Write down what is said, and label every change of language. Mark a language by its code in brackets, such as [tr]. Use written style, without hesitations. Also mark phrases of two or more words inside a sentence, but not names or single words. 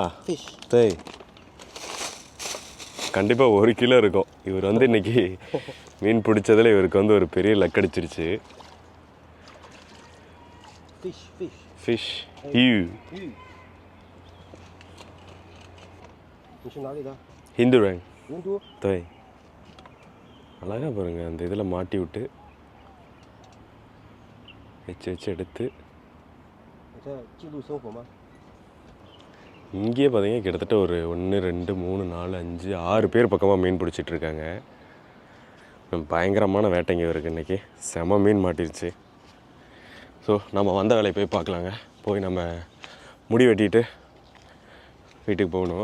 [ta] 对, கண்டிப்பாக 1 கிலோ இருக்கும். இவர் வந்து இன்னைக்கு மீன் பிடிச்சதில் இவருக்கு வந்து ஒரு பெரிய லக் அடிச்சிருச்சு. ஃபிஷ் யூ [zh] 你是哪里的？ ஹிந்து ரேங் 印度。 [ta] 对 அழகாக பாருங்கள் அந்த இதில் மாட்டி விட்டு வச்சு எடுத்து [zh] 你在记录生活吗？ [ta] இங்கேயே பார்த்தீங்கன்னா கிட்டத்தட்ட ஒரு 1 2 3 4 5 6 பேர் பக்கமாக மீன் பிடிச்சிட்டு இருக்காங்க. பயங்கரமான வேட்டைங்க இவருக்கு இன்றைக்கி. செம மீன் மாட்டிருச்சு. ஸோ நம்ம வந்த வேலையை போய் பார்க்கலாங்க. போய் நம்ம முடி வெட்டிட்டு வீட்டுக்கு போகணும்.